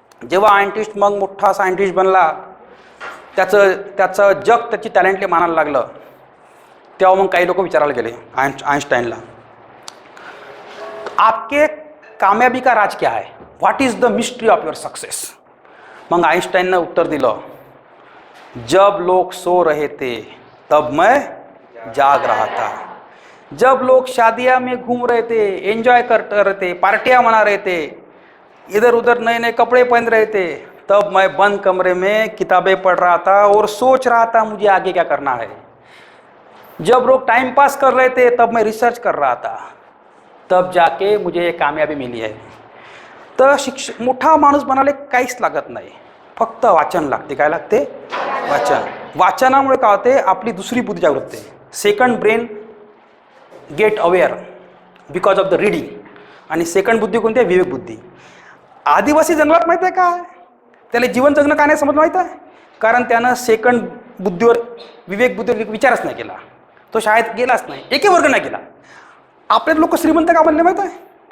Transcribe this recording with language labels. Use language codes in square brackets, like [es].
[mr] जेव्हा आयंटिस्ट मग मोठा सायंटिस्ट बनला, त्याचं जग त्याची टॅलेंटले मानायला लागलं, तेव्हा मग काही लोक विचारायला गेले आइंस्टाइनला, [hi] आपके कामयाबी का राज क्या है, [en] What is the mystery of your success. [mr] मग आइंस्टाइननं उत्तर दिलं, [hi] जब लोग सो रहे थे तब मैं जाग रहा था, जब लोग शादियां में घूम रहे थे, एंजॉय कर रहे थे, पार्टियां मना रहे थे, इधर उधर नए नए कपड़े पहन रहे थे, तब मैं बंद कमरे में किताबें पढ़ रहा था और सोच रहा था मुझे आगे क्या करना है. जब लोग टाइम पास कर रहे थे तब मैं रिसर्च कर रहा था, तब जाके मुझे ये कामयाबी मिली है. [mr] तर मोठा माणूस बनायला काहीच लागत नाही, फक्त वाचन लागते. काय लागते? वाचन. वाचनामुळे काय होते, आपली दुसरी बुद्धी जागृत होते. [en] Second brain get aware because of the reading. [mr] आणि सेकंड बुद्धी कोणती आहे? विवेक बुद्धी. आदिवासी जंगलात माहीत आहे काय, त्याला जीवन जगणं का नाही समजलं माहीत आहे? कारण त्यानं सेकंड बुद्धीवर, विवेक बुद्धीवर विचारच नाही केला. तो शाळेत गेलाच नाही, एकही वर्ग नाही केला. आपले लोक श्रीमंत का बनले माहीत आहे?